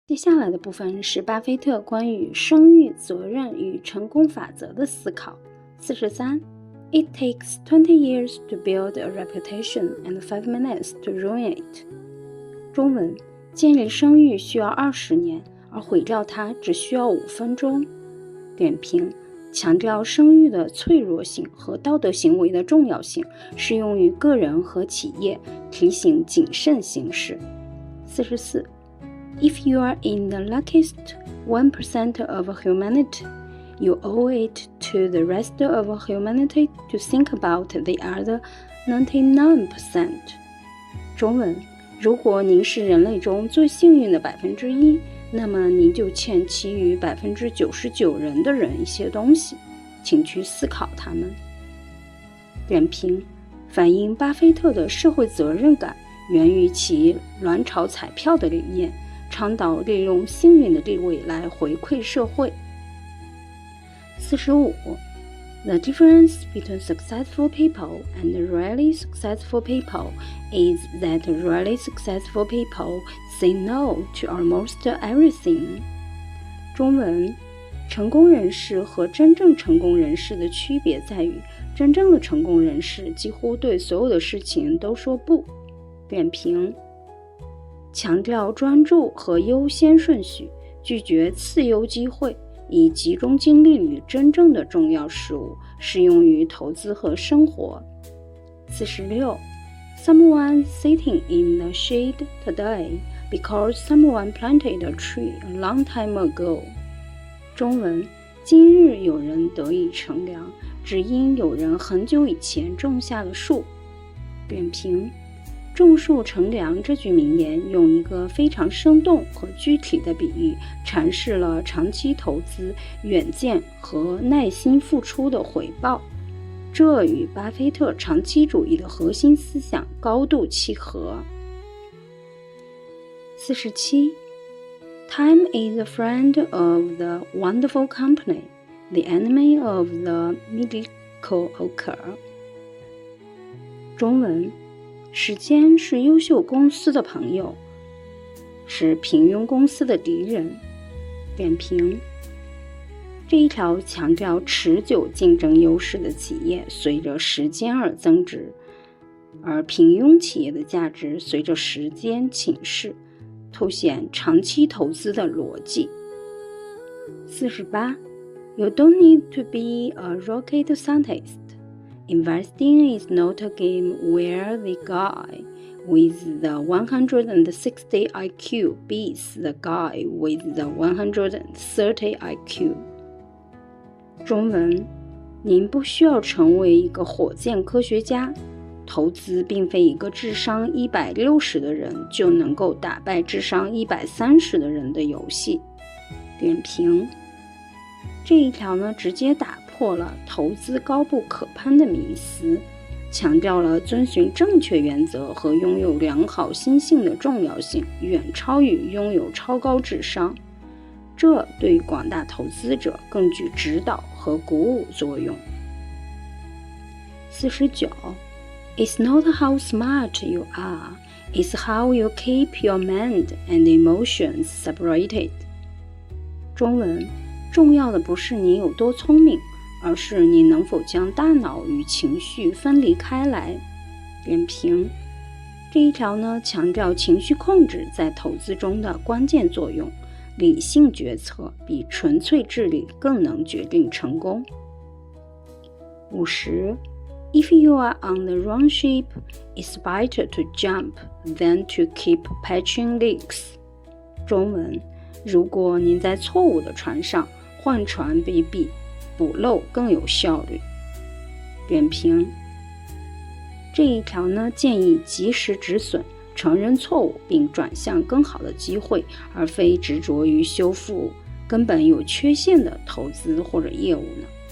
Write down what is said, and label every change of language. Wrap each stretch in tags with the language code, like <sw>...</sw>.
<zh>接下来的部分是巴菲特关于声誉、责任与成功法则的思考。</zh> <en>43 It takes 20 years to build a reputation and 5 minutes to ruin it.</en> <zh>中文，建立声誉需要20年，而毁掉它只需要5分钟。点评，强调声誉的脆弱性和道德行为的重要性，适用于个人和企业，提醒谨慎行事。</zh> <en>44 If you are in the luckiest 1% of humanity, you owe it to the rest of humanity to think about the other 99%.</en> <zh>中文，如果您是人类中最幸运的1%，那么您就欠其余99%人的人一些东西，请去思考它们。点评，反映巴菲特的社会责任感源于其卵巢彩票的理念，倡导利用幸运的地位来回馈社会。</zh> <en>45 The difference between successful people and really successful people is that really successful people say no to almost everything.</en> <zh>中文，成功人士和真正成功人士的区别在于，真正的成功人士几乎对所有的事情都说不。点评，强调专注和优先顺序，拒绝次优机会，以集中精力于真正的重要事物，适用于投资和生活。</zh> <en>46 Someone sitting in the shade today because someone planted a tree a long time ago.</en> <zh>中文，今日有人得以乘凉，只因有人很久以前种下了树。点评，种树乘凉这句名言用一个非常生动和具体的比喻，阐释了长期投资、远见和耐心付出的回报，这与巴菲特长期主义的核心思想高度契合。</zh> <en>47 Time is a friend of the wonderful company, the enemy of the mediocre.</en> <zh>中文，时间是优秀公司的朋友，是平庸公司的敌人。点评，这一条强调持久竞争优势的企业随着时间而增值，而平庸企业的价值随着时间侵蚀，凸显长期投资的逻辑。</zh> <en>48 You don't need to be a rocket scientist.Investing is not a game where the guy with the 160 IQ beats the guy with the 130 IQ.</en> <zh>中文，您不需要成为一个火箭科学家，投资并非一个智商160的人就能够打败智商130的人的游戏。点评，这一条呢，直接打破了投资高不可攀的迷思，强调了遵循正确原则和拥有良好心性的重要性，远超于拥有超高智商。这对于广大投资者更具指导和鼓舞作用。</zh> <en>49 It's not how smart you are, it's how you keep your mind and emotions separated.</en> <zh>中文，重要的不是你有多聪明，而是你能否将大脑与情绪分离开来。点评，这一条呢，强调情绪控制在投资中的关键作用，理性决策比纯粹智力更能决定成功。</zh> <en>50 If you are on the wrong ship, it's better to jump than to keep patching leaks.</en> <zh>中文，如果您在错误的船上，换船比补漏更有效率。点评，这一条呢，建议及时止损，承认错误并转向更好的机会，而非执着于修复根本有缺陷的投资或者业务呢。</zh>